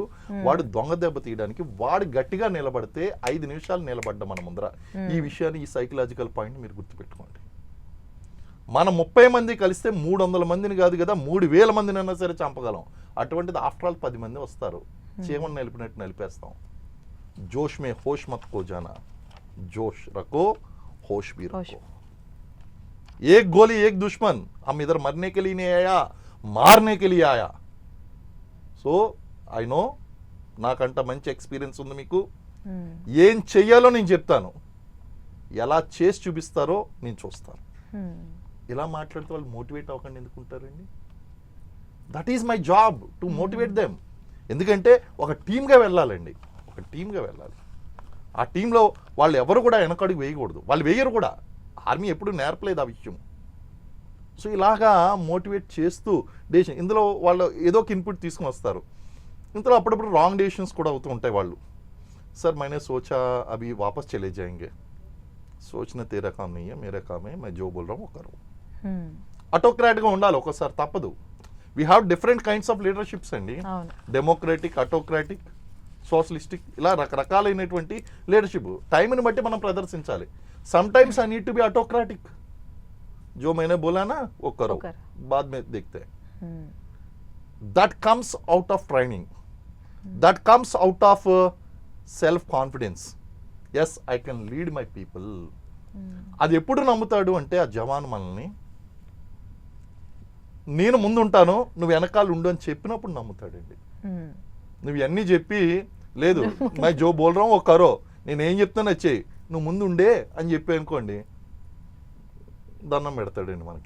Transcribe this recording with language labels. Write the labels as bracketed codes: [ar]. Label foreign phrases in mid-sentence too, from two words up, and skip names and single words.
[te] వాడు దొంగ దెబ్బ తీయడానికి వాడు గట్టిగా నిలబడితే 5 నిమిషాలు నిలబడ్డ మన ముందర. ఈ విషయాన్ని, ఈ [en] psychological point [te] మీరు గుర్తుపెట్టుకోండి. మనం 30 మంది కలిస్తే 300 మందిని కాదు కదా 3000 మందిని అయినా సరే చంపగలం. అటువంటిది [en] after all [te] 10 మంది వస్తారు, చీమను నలిపినట్టు నలిపేస్తాం. [hi] जोश में होश मत खो जाना, जोश रखो होश भी रखो. एक गोली एक दुश्मन, हम इधर मरने के लिए नहीं आया, मारने के लिए आया. [en] so I know, [te] నాకంట మంచి ఎక్స్పీరియన్స్ ఉంది మీకు. ఏం చెయ్యాలో నేను చెప్తాను, ఎలా చేసి చూపిస్తారో నేను చూస్తాను. ఇలా మాట్లాడితే వాళ్ళు మోటివేట్ అవ్వకండి ఎందుకుంటారండి? [en] that is my job to motivate them. [te] ఎందుకంటే ఒక టీమ్గా వెళ్ళాలండి, ఒక టీమ్గా వెళ్ళాలి. ఆ టీంలో వాళ్ళు ఎవరు కూడా వెనకడుగు వేయకూడదు, వాళ్ళు వేయరు కూడా. ఆర్మీ ఎప్పుడు నేర్పలేదు ఆ విషయం. సో ఇలాగా మోటివేట్ చేస్తూ డెసిషన్, ఇందులో వాళ్ళు ఏదో ఒక ఇన్పుట్ తీసుకుని వస్తారు. ఇందులో అప్పుడప్పుడు [en] wrong decisions [te] కూడా అవుతూ ఉంటాయి. [hi] వాళ్ళు सर मैंने सोचा अभी वापस चले जाएंगे, सोचना तेरा काम नहीं है मेरा काम है, मैं जो बोल रहा हूँ वो करो. [te] అటోక్రాట్గా ఉండాలి ఒక్కోసారి, తప్పదు. [en] We have different kinds of leaderships అండి. Democratic, autocratic, socialistic, [te] ఇలా రకరకాలైనటువంటి లీడర్షిప్ టైంని బట్టి మనం ప్రదర్శించాలి. [en] some times I need to be autocratic, [hi] जो मैंने बोला ना वो करो, बाद में देखते हैं. [en] That comes out of training, that comes out of self confidence. Yes, I can lead my people. [te] అది ఎప్పుడు నమ్ముతాడు అంటే ఆ జవాన్ మనల్ని, నేను ముందు ఉంటాను నువ్వు వెనకాల ఉండు అని చెప్పినప్పుడు నమ్ముతాడండి. నువ్వు అన్నీ చెప్పి లేదు [hi] मैं जो बोल रहा वो करो, [te] నేనేం చెప్తాను వచ్చేయి, నువ్వు ముందు ఉండే అని చెప్పి అనుకోండి, దండం పెడతాడండి మనకి.